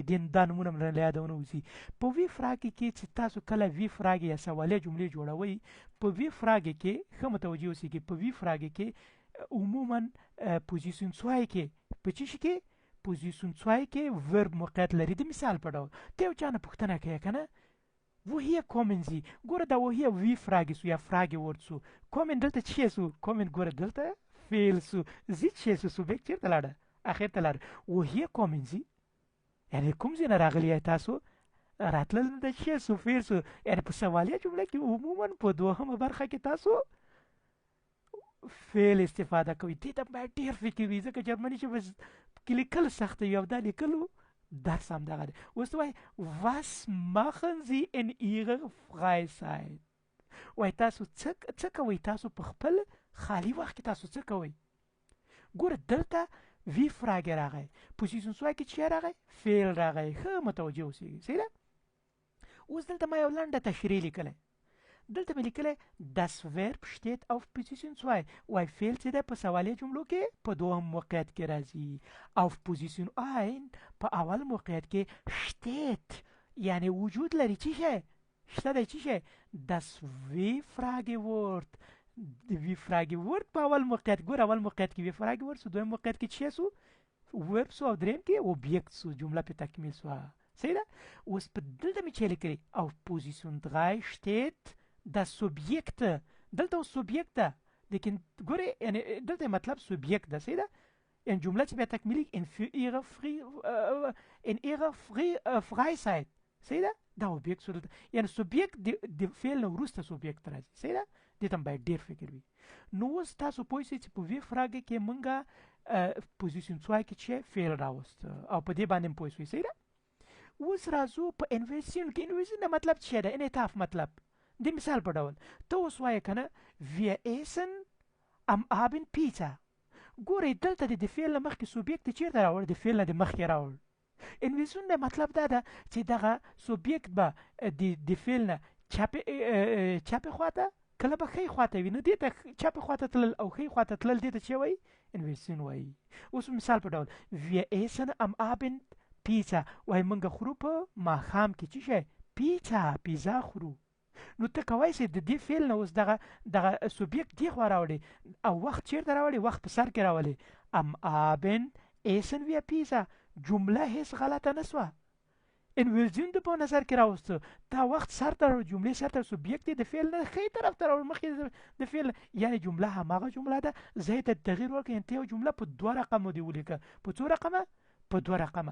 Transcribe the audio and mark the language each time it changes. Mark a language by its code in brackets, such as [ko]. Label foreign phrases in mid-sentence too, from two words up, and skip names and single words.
[ps] دا نومونه مې له یاده ونه وځي. په وي فراګې کې چې تاسو کله وي فراګې یا سوالیه جملې جوړوئ، په وي فراګې کې ښه متوجه اوسئ. په وي فراګې کې عموما [de] Position zwei [ps] کې په چی شي کې [de] Position zwei [ps] کې ورب موقعیت لري. د مثال په ډول ته یو چا نه پوښتنه کوې که نه، [de] woher kommen Sie؟ [ps] ګوره دا woher وي فراګې سو یا فراګې ورډ سو. کومن دلته چی سو؟ کومن ګوره دلته فعل سو. زی چی سو؟ سوبیکټ چېرته لاړه؟ اخر ته لاړه. [de] woher kommen Sie [ps] یعنې کوم ځای نه راغلي یې تاسو؟ راتلل د چی سو فعل سو. یعنې په سوالیه جمله کې عموما په دوهمه برخه کې تاسو فعل استفاده کوي. دې ته باید ډېر فکر وي، ځکه جرمني ژبه کې لیکل سخته وي او دا لیکلو درس همدغه دی. اوس وایي [de] was machen Sie in Ihrer Freizeit؟ [ps] وایي تاسو څه کوئ؟ تاسو په خپل خالي وخت کې تاسو څه کوئ؟ ګوره دلته وی فراګې راغی، [de] Position zwei [ps] کې چی راغی؟ فعل راغی. ښه متوجه اوسئ. صحیح ده؟ اوس دلته ما یو لنډه تشریح لیکلی. [de] دلته مې لیکلی das Verb steht auf Position 2. [ps] وایي فعل چې دی په سوالیه جملو کې په دوهم موقعیت کې راځي. [de] auf Position 1 [ps] په اول موقعیت کې steht یعنی وجود لري. چی شی؟ شته دی. چی شی؟ das وی فراګې ورډ. د وی فراګې ورډ په اول موقعیت. ګوره اول موقعیت کې وی فراګې ورډ سو، دویم موقعیت کې چی سو؟ ورب سو، او دریم کې اوبجیکت سو. جمله په تکمیل سو. صحیح ده؟ اوس په دلته مې چی لیکلی [de] auf Position 3 steht das Subjekt. [ps] دلته سوبجیکت ده، لیکن ګورې یعنی دلته مطلب سوبجیکت ده. صحیح ده؟ یعنی جمله چې بیا تکمیلي [de] in ihrer Freizeit. [ps] صحیح ده؟ دا اوبجیکت سو. دلته یعنی سوبجیکت د فعل نه وروسته سوبجیکت راځي. صحیح ده؟ دې ته باید ډېر فکر وي. نو اوس تاسو پوه شئ چې په وی فراګې کې مونږه [de] Position zwei [ps] کې چې فعل راوست او په دې باندې پوه شئ. صحیح ده؟ اوس راځو په انویسیون کې. انویسیون مطلب څه ده؟ انعطاف مطلب. د مثال په ډول ته اوس وایې که نه [de] wir essen am Abend Pizza. [ps] ګورئ دلته د فعل نه مخکې سوبجیکت چېرته راوړ؟ د فعل نه د مخکې راوړ. انویسیون نه مطلب دا ده چې دغه سوبجیکت به د فعل نه چپې خواته کله به ښۍ خواته وي. نو دې ته چپې خواته تلل او ښۍ خواته تلل دې ته څه وایي؟ انویسیون وایي. اوس مثال په ډول [de] wir essen am Abend Pizza. [ps] وایي موږ خورو په ماښام کې څه شی؟ پیزا خورو. نو ته کوای شې د دې فعل نه اوس دغه سوبجیکت دې خوا راوړې او وخت چېرته راوړې؟ وخت په سر کې راولې. [de] am Abend essen wir Pizza. [ps] جمله هیڅ غلطه نه سوه. انویسیون د په نظر کې راوسته. تا وخت سر ته راوړ، جملې سر ته سوبجیکت د فعل نه ښۍ طرف ته راوړ مخکې د فعل. یعنې جمله هماغه جمله ده، زه یې ته تغییر ورکړه. یعنې ته یو جمله په 2 رقمو دې ولیکه. په څو رقمه؟ په 2 رقمه.